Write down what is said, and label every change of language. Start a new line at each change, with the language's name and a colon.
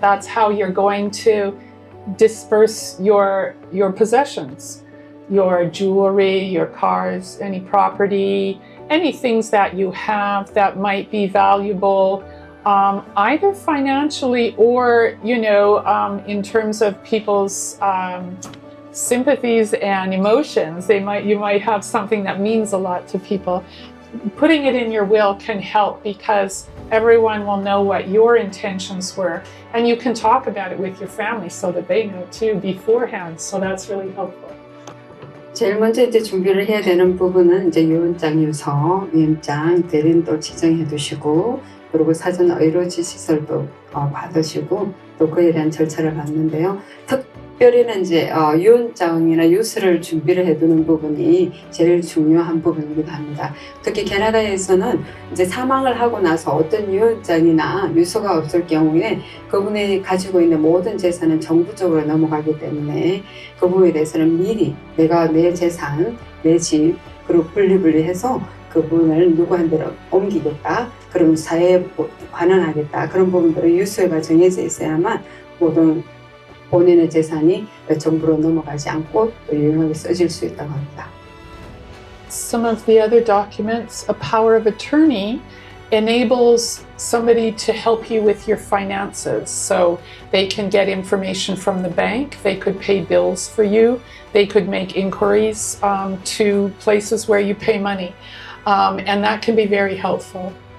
English: That's how you're going to disperse your possessions, your jewelry, your cars, any property, any things that you have that might be valuable, either financially or, in terms of people's sympathies and emotions. You might have something that means a lot to people. Putting it in your will can help because everyone will know what your intentions were, and you can talk about it with your family so that they know too beforehand. So that's really helpful.
Korean: 제일 먼저 이제 준비를 해야 되는 부분은 이제 유언장 유서, 위임장, 대리인도 지정해 두시고, 그리고 사전 의료 지시서도 받으시고, 또 그에 대한 절차를 받는데요. 특별히는 이제 유언장이나 유서를 준비를 해두는 부분이 제일 중요한 부분이기도 합니다. 특히 캐나다에서는 이제 사망을 하고 나서 어떤 유언장이나 유서가 없을 경우에 그분이 가지고 있는 모든 재산은 정부 쪽으로 넘어가기 때문에 그 부분에 대해서는 미리 내가 내 재산, 내 집, 그리고 분리해서 그분을 누구한테로 옮기겠다. 그럼 사회에 환원하겠다. 그런 부분들을 유서가 정해져 있어야만 모든 본인의 재산이 정부로 넘어가지 않고 또 유용하게 써질 수 있다고 합니다.
English: Some of the other documents, a power of attorney enables somebody to help you with your finances. So they can get information from the bank, they could pay bills for you, they could make inquiries to places where you pay money, and that can be very helpful.